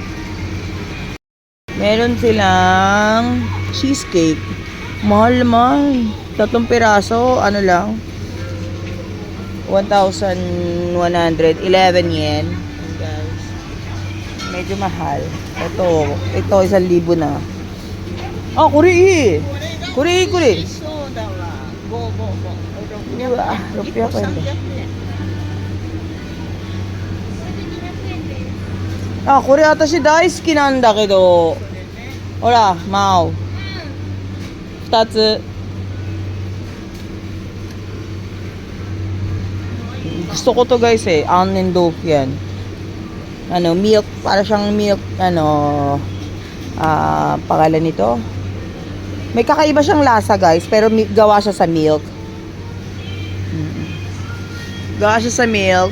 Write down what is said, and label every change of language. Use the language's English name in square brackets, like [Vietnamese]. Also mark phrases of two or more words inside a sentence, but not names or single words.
[Filipino] Meron silang cheesecake. Mahal naman. 3 piraso, ano lang. 1,111 yen. Guys. Medyo mahal. Ito 1,000 na. Ah, kuri! Kuri! [Japanese] そうだわ。うわ、600円だ。あ、これ私大好きなんだけど。ほら、マオ。2 つ。 [Filipino] Gusto ko to guys eh. Onion 豆腐 yan. Ano, milk. Para siyang milk. Pangalan nito. May kakaiba siyang lasa guys. Pero gawa siya sa milk. Gawa siya sa milk.